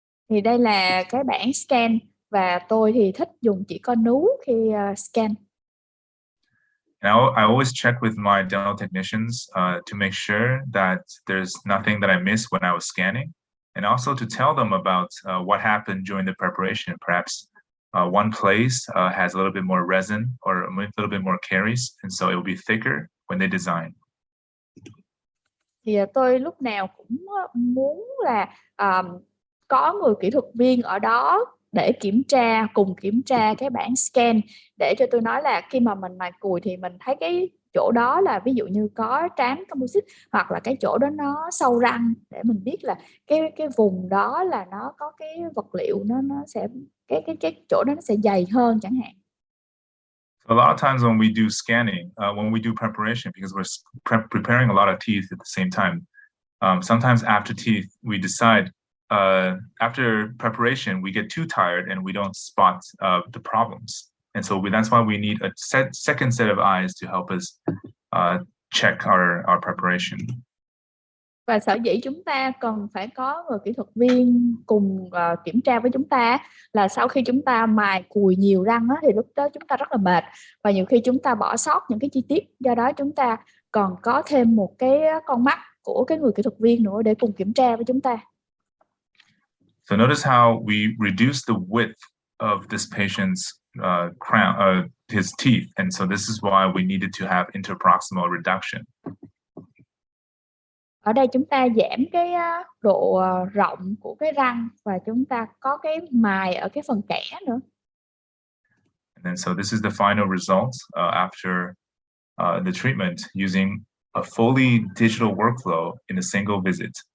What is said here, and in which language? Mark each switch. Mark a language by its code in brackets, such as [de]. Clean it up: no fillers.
[vi] Thì đây là cái bảng scan và tôi thì thích dùng chỉ con nú khi scan. [en] And I always check with my dental technicians to make sure that there's nothing that I missed when I was scanning, and also to tell them about what happened during the preparation. Perhaps one place has a little bit more resin or a little bit more caries, and so it will be thicker when they design. [vi] Thì tôi lúc nào cũng muốn là có người kỹ thuật viên ở đó để cùng kiểm tra cái bảng scan, để cho tôi nói là khi mà mình mài cùi thì mình thấy cái chỗ đó là ví dụ như có trám composite, hoặc là cái chỗ đó nó sâu răng, để mình biết là cái vùng đó là nó có cái vật liệu nó sẽ cái chỗ đó nó sẽ dày hơn chẳng hạn. [en] A lot of times when we do scanning, when we do preparation, because we're preparing a lot of teeth at the same time, sometimes after teeth we decide after preparation we get too tired and we don't spot the problems, and so that's why we need a second set of eyes to help us check our preparation. [vi] Và sở dĩ chúng ta cần phải có người kỹ thuật viên cùng kiểm tra với chúng ta là sau khi chúng ta mài cùi nhiều răng á, thì lúc đó chúng ta rất là mệt và nhiều khi chúng ta bỏ sót những cái chi tiết, do đó chúng ta còn có thêm một cái con mắt của cái người kỹ thuật viên nữa để cùng kiểm tra với chúng ta. [en] So notice how we reduce the width of this patient's crown, his teeth, and so this is why we needed to have interproximal reduction. [vi] Ở đây chúng ta giảm cái độ rộng của cái răng và chúng ta có cái mài ở cái phần kẽ nữa. [en] And then so this is the final result after the treatment using a fully digital workflow in a single visit.